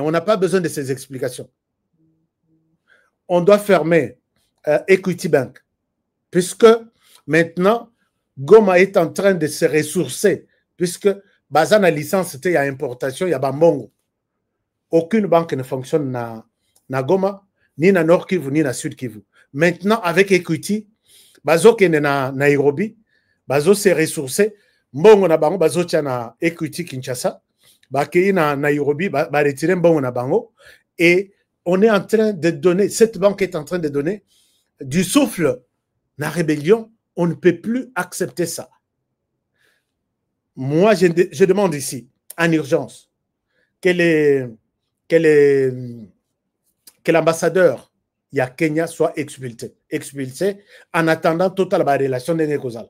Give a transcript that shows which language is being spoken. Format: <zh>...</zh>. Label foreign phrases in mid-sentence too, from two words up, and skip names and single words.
<fr>On n'a pas besoin de ces explications. On doit fermer Equity Bank, puisque maintenant, Goma est en train de se ressourcer, puisque Bazan a licence, il y a importation, il y a Bambongo. Aucune banque ne fonctionne na Goma, ni na Nord Kivu, ni na Sud Kivu. Maintenant, avec Equity, Bazo qui est na Nairobi,</fr> <ln>Bazo</ln> <fr>s'est ressourcé,</fr> <ln>Mbongo na bango, Bazo tia na Equity Kinshasa, Bakei na Nairobi, ba retirer Mbongo na bango,</ln> <fr>et on est en train de donner, cette banque est en train de donner du souffle na rébellion. On ne peut plus accepter ça. Moi, je demande ici, en urgence, que l'ambassadeur Kenya soit expulsé en attendant toute la relation de négociation.</fr>